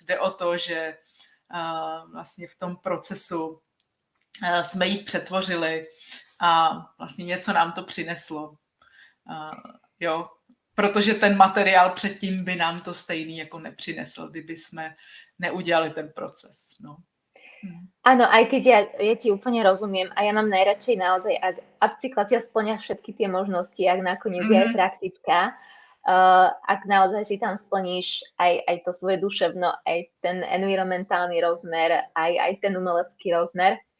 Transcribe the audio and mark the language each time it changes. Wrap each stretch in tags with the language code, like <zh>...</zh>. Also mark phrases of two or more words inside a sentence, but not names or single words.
<cs>Jde o to, že vlastně v tom procesu jsme ji přetvořili a vlastně něco nám to přineslo. Jo, protože ten materiál předtým by nám to stejný jako nepřinesl, kdyby jsme neudělali ten proces. No.</cs> <sk>Áno, aj keď ja ti úplne rozumiem a ja mám najradšej naozaj, ak upcyklácia spĺňa všetky tie možnosti, ak nakoniec je aj praktická, ak naozaj si tam splníš aj to svoje duševno, aj ten environmentálny rozmer, aj ten umelecký rozmer.</sk>